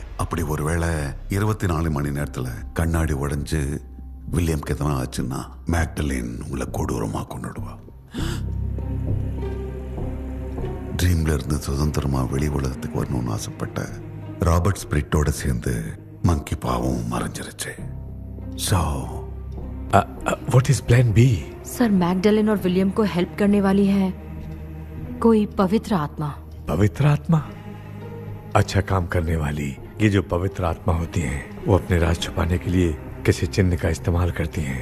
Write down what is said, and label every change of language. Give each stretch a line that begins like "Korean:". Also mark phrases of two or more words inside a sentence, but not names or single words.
Tamil: அப்படி ஒருவேளை 24 மணி நேரத்துல கண்ணாடி உடைஞ்சு வில்லியம்க்கு எதனா ஆச்சுன்னா மேக்டலின் உங்களை கொடூரமா கொண்டுடுவா. ட்ரீம்ல இருந்து சுதந்திரமா வெளி உலகத்துக்கு வரணும்னு ஆசைப்பட்ட ராபர்ட் ஸ்பிரிட்டோட சேர்ந்து மங்கி பாவும் மறைஞ்சிருச்சு. ஸோ
English: what is plan B?
Hindi: सर मैगडलेन और विलियम को हेल्प करने वाली है कोई पवित्र आत्मा. पवित्र आत्मा? अच्छा काम करने वाली ये जो पवित्र आत्मा होती हैं वो अपने राज छुपाने के लिए किसी चिन्ह का इस्तेमाल करती हैं.